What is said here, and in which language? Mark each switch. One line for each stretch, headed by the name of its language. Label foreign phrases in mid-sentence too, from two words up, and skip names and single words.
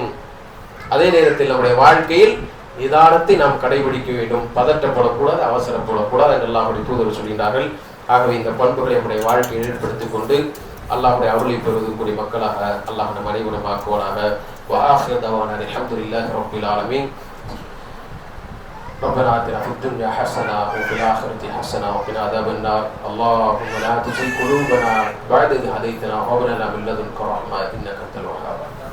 Tamil: அதே நேரத்தில் நம்முடைய வாழ்க்கையில் நிதானத்தை நாம் கடைபிடிக்க வேண்டும். பதற்றப்படக்கூடாது, அவசரப்படக்கூடாது என்று அல்லாஹ்வுடைய தூதர் சொல்கின்றார்கள். ஆகவே இந்த பண்புகளை நம்முடைய வாழ்க்கையை ஏற்படுத்திக் கொண்டு அல்லாஹ்வுடைய அருளை பெறுவதற்குரிய மக்களாக அல்லாஹ் நம் அனைவரும் ஆக்குவானாக.
Arabic: وآخر دعوانا الحمد لله رب العالمين. ربنا آتنا في الدنيا حسنة وفي الآخرة حسنة وقنا عذاب النار. اللهم لا تزغ قلوبنا بعد إذ هديتنا وهب لنا من لدنك رحمة إنك أنت الوهاب.